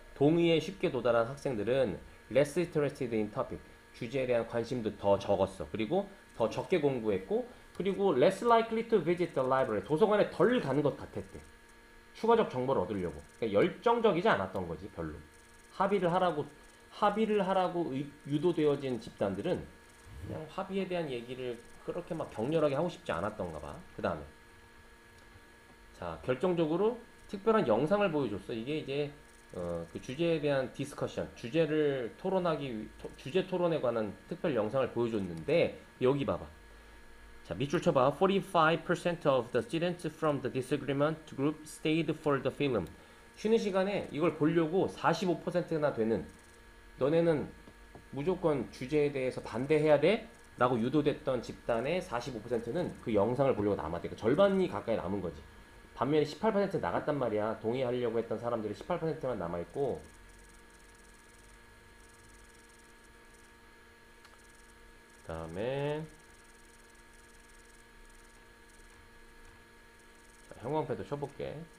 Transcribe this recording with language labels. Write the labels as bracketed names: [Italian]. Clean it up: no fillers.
[Korean] 동의에 쉽게 도달한 학생들은 [English] less interested in topic. [Korean] 주제에 대한 관심도 더 적었어. 그리고 더 적게 공부했고 그리고 [English] less likely to visit the library. [Korean] 도서관에 덜 가는 것 같았대. 추가적 정보를 얻으려고. 그러니까 열정적이지 않았던 거지, 별로. 합의를 하라고 유도되어진 집단들은 그냥 합의에 대한 얘기를 그렇게 막 격렬하게 하고 싶지 않았던가 봐. 그 다음에. 자, 결정적으로 특별한 영상을 보여줬어. 이게 이제, 그 주제에 대한 디스커션, 주제 토론에 관한 특별 영상을 보여줬는데, 여기 봐봐. 자, 밑줄 쳐봐. [English] 45% of the students from the disagreement group stayed for the film. [Korean] 쉬는 시간에 이걸 보려고 45%나 되는 너네는 무조건 주제에 대해서 반대해야 돼? 라고 유도됐던 집단의 45%는 그 영상을 보려고 남았대. 그러니까 절반이 가까이 남은 거지. 반면에 18% 나갔단 말이야. 동의하려고 했던 사람들이 18%만 남아있고 그 다음에 형광펜도 쳐볼게.